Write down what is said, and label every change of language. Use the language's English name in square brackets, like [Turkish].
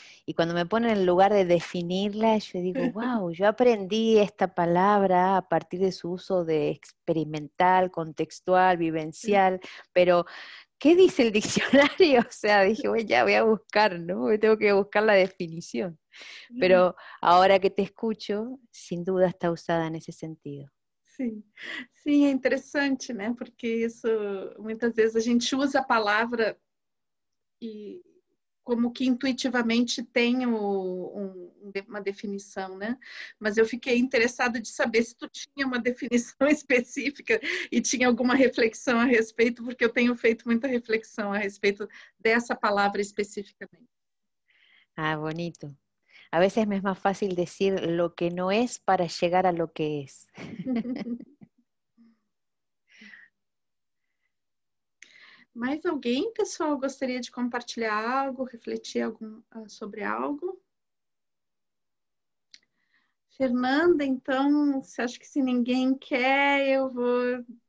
[Spanish] Y cuando me ponen en el lugar de definirla, yo digo, wow, yo aprendí esta palabra a partir de su uso de experimental, contextual, vivencial, pero ¿qué dice el diccionario? O sea, dije, bueno, ya voy a buscar, ¿no? Tengo que buscar la definición. Pero ahora que te escucho, sin duda está usada en ese sentido. [Portuguese] Sim, sim, é interessante, né? Porque isso, muitas vezes a gente usa a palavra e como que intuitivamente tem uma definição, né? Mas eu fiquei interessada de saber se tu tinha uma definição específica e tinha alguma reflexão a respeito, porque eu tenho feito muita reflexão a respeito dessa palavra especificamente. Ah, bonito. [Spanish] A veces me es más fácil decir lo que no es para llegar a lo que es. [Portuguese] Mais alguém, pessoal, gostaria de compartilhar algo, refletir sobre algo? Fernanda, então, você acha que se ninguém quer, eu vou...